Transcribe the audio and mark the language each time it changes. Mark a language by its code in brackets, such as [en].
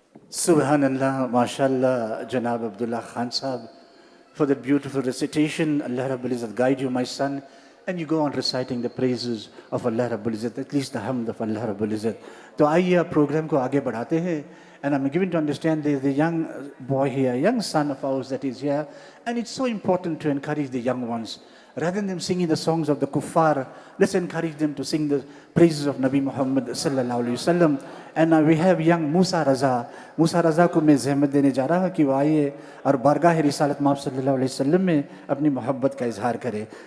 [en] Subhanallah, mashallah, Janab Abdullah Khan Sahib, for that beautiful recitation. Allah Rabbul Izzat guide you, my son, and you go on reciting the praises of Allah Rabbul Izzat, at least the hamd of Allah Rabbul Izzat. [ur] تو آئیے آپ programme کو آگے بڑھاتے ہیں. [en] And I'm given to understand there's the young boy here, young son of ours that is here, and it's so important to encourage the young ones. Rather than them singing the songs of the kuffar, let's encourage them to sing the praises of Nabi Muhammad sallallahu alaihi wasallam. And we have young Musa Raza. [ur] Musa Raza کو میں زحمت دینے جا رہا ہوں کہ وہ آئیے اور بارگاہ رسالت مآب صلی اللہ علیہ وسلم میں اپنی محبت کا اظہار کرے.